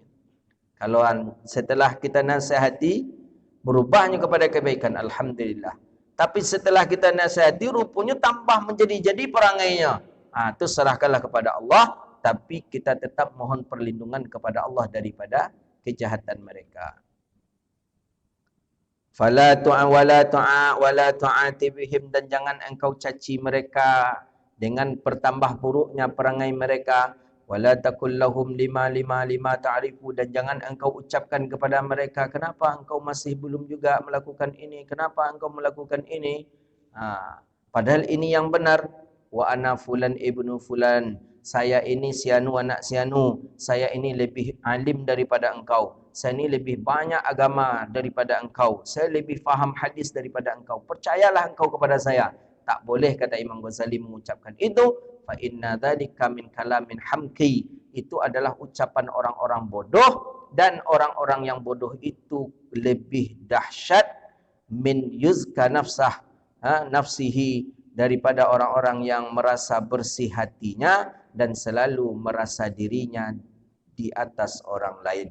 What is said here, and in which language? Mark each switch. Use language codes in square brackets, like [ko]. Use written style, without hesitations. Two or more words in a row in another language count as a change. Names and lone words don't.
[ms] Kalau setelah kita nasihati berubahnya kepada kebaikan, alhamdulillah. Tapi setelah kita nasihati rupanya tambah menjadi perangainya. Ah, itu serahkanlah kepada Allah, tapi kita tetap mohon perlindungan kepada Allah daripada kejahatan mereka. [ar] فلا تعا ولا تعاتب بهم, [ms] dan jangan engkau caci mereka dengan pertambah buruknya perangai mereka. [ar] ولا تقل لهم لما تعرفوا, [ms] dan jangan engkau ucapkan kepada mereka, kenapa engkau masih belum juga melakukan ini, kenapa engkau melakukan ini. Padahal ini yang benar. [ar] وأنا فلان ابن فلان, [ms] saya ini sianu anak sianu, saya ini lebih alim daripada engkau, saya ini lebih banyak agama daripada engkau, saya lebih faham hadis daripada engkau, percayalah engkau kepada saya. Tak boleh, kata Imam Ghazali, mengucapkan itu. [ar] فإن ذلك من كلام الحمقى, [ms] itu adalah ucapan orang-orang bodoh, dan orang-orang yang bodoh itu lebih dahsyat [ar] ممن يزكي نفسه, [ms] daripada orang-orang yang merasa bersih hatinya dan selalu merasa dirinya di atas orang lain.